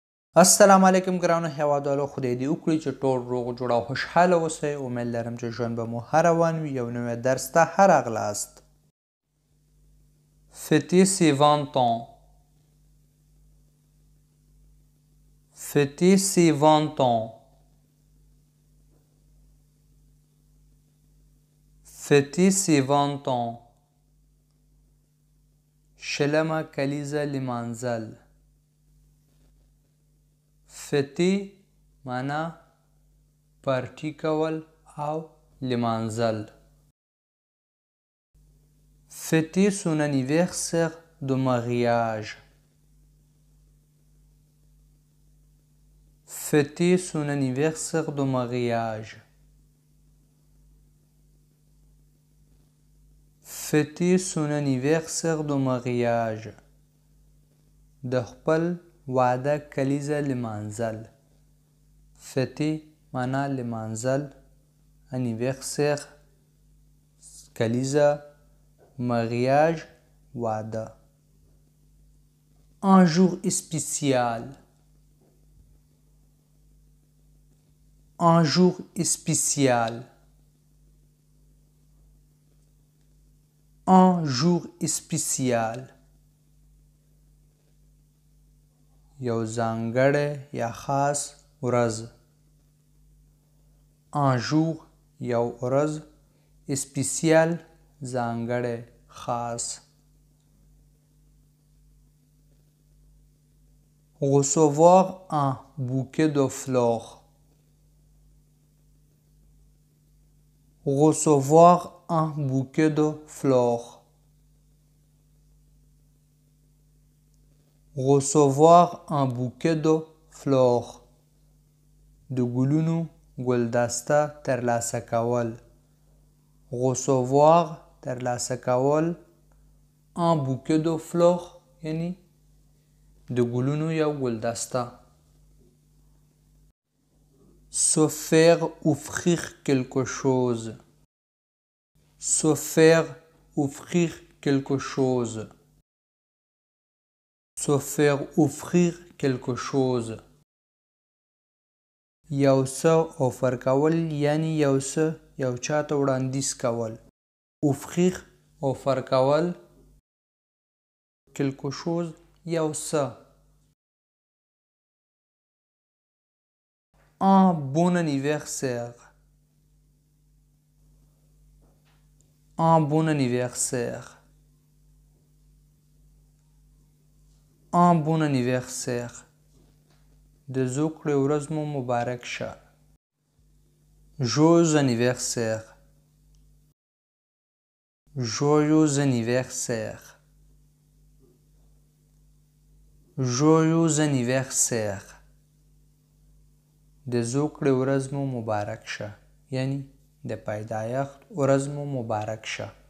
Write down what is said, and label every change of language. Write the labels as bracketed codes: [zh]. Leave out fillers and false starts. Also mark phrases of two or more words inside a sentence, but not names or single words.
[ar] السلام علیکم [ps] ګرانو هیوادوالو، خدای دې وکړي چې ټول روغ جوړ او خوشحاله اوسئ. امید لرم چې ژوند به مو هر روان وي. یو نوی درس ته ښه راغلاست. [fr] Fêter ses 20 ans. Fêter ses 20 ans. Fêter ses 20 ans. [ps] شلمه کلیزه لمانځل. فتی معنا پارټي کول او لمانځل. [fr] Fêter son anniversaire de mariage. Fêter son anniversaire de mariage. Fêter son anniversaire de mariage. [ps] د خپل واده کلیزه لمانځل. فتی معنا لمانځل، anniversaire کلیزه، mariage واده. [fr] Un jour spécial. Un jour spécial. Un jour spécial. [ps] یو ځانګړی یا خاص ورځ. [fr] Un jour [ps] یو ورځ، spécial ځانګړی خاص. [fr] Recevoir un bouquet de fleurs. Recevoir un bouquet de fleurs. Recevoir un bouquet de fleurs. [ps] د ګلونو ګلدسته ترلاسه کول. Recevoir ترلاسه کول. [fr] Un bouquet de fleurs [ps] یعنی د ګلونو یو ګلدسته. [fr] Se faire offrir quelque chose. Se faire offrir quelque chose. Se faire offrir quelque chose. [ps] یو څه اوفر کول یعنی یو څه یو چاته وړاندیز کول. offrir اوفر کول. [fr] quelque chose [ps] یو څه. [fr] Un bon anniversaire. Un bon anniversaire. Un bon anniversaire. [ps] د زوکړې ورځ مو مبارک شه. [fr] Joyeux anniversaire. Joyeux anniversaire. Joyeux anniversaire. [ps] د زوکړې ورځ مو مبارک شه یعنی د پیدایښت ورځ مو مبارک شه.